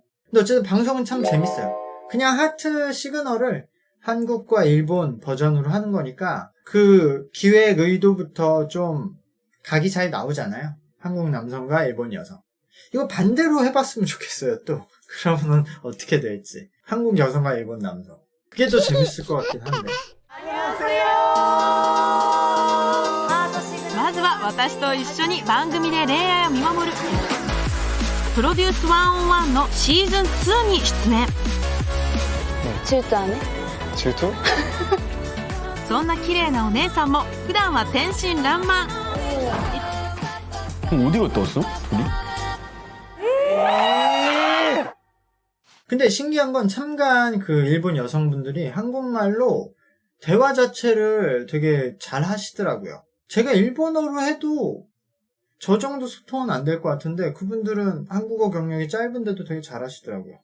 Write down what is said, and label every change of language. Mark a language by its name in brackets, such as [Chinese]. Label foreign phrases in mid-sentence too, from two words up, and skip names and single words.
[Korean] 근데 어쨌든 방송은 참 재밌어요. 그냥 하트 시그널을 한국과 일본 버전으로 하는 거니까 그 기획 의도부터 좀 각이 잘 나오잖아요. 한국 남성과 일본 여성. 이거 반대로 해봤으면 좋겠어요, 또. 그러면 어떻게 될지. 한국 여성과 일본 남성. 그게 더 재밌을 것 같긴 한데. [Japanese] まずは私と一緒に番組で恋愛を見守るプロデュース101のシーズン2に出演。中途はね。中途？そんな綺麗なお姉さんも普段は天真爛漫。 [Korean] 어디 갔다 왔어? 우리? 근데 신기한 건 참가한 그 일본 여성분들이 한국말로 대화 자체를 되게 잘 하시더라고요. 제가 일본어로 해도 저 정도 소통은 안 될 것 같은데 그분들은 한국어 경력이 짧은데도 되게 잘 하시더라고요.